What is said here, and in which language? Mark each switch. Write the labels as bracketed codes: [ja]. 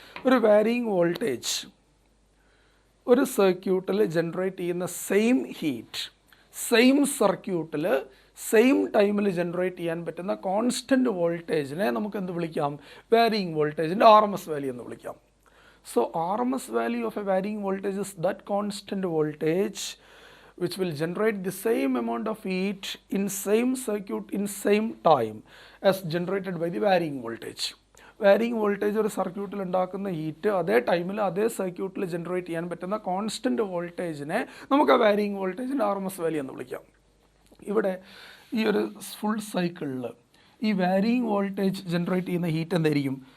[ml] ഒരു varying voltage ഒരു സർക്യൂട്ടിൽ ജനറേറ്റ് ചെയ്യുന്ന സെയിം ഹീറ്റ് സെയിം സർക്യൂട്ടിൽ സെയിം ടൈമിൽ ജനറേറ്റ് ചെയ്യാൻ പറ്റുന്ന കോൺസ്റ്റൻറ്റ് വോൾട്ടേജിനെ നമുക്ക് എന്ത് വിളിക്കാം? Varying വോൾട്ടേജിൻ്റെ R M S value എന്ന് വിളിക്കാം. [en] So R M S value of a varying voltage is that constant voltage which will generate the same amount of heat in same circuit in same time as generated by the varying voltage. [ml] Varying voltage ഒരു സർക്യൂട്ടിൽ ഉണ്ടാക്കുന്ന heat അതേ ടൈമിൽ അതേ സർക്യൂട്ടിൽ generate ചെയ്യാൻ പറ്റുന്ന constant വോൾട്ടേജിനെ നമുക്ക് ആ varying വോൾട്ടേജിൻ്റെ R M S value എന്ന് വിളിക്കാം. ഇവിടെ ഈ ഒരു ഫുൾ സൈക്കിളിൽ ഈ വാരിയിങ് വോൾട്ടേജ് ജനറേറ്റ് ചെയ്യുന്ന ഹീറ്റ് എന്തായിരിക്കും?